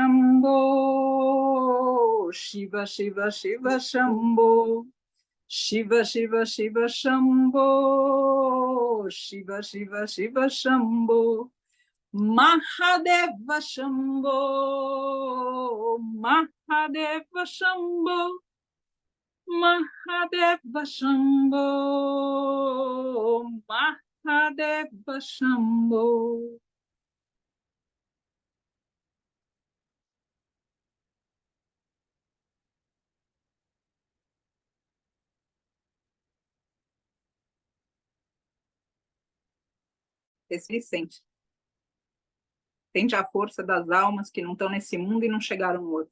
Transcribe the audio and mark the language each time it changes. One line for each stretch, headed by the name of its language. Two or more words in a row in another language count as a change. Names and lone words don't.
Sanskrit: Shambho, Shiva Shiva Shiva Shambho, Shiva Shiva Shiva Shambho, Shiva Shiva Shiva Shambho, Mahadeva Shambho, Mahadeva Shambho, Mahadeva Shambho, Mahadeva Shambho.
Portuguese: Sente. Sente a força das almas que não estão nesse mundo e não chegaram no outro.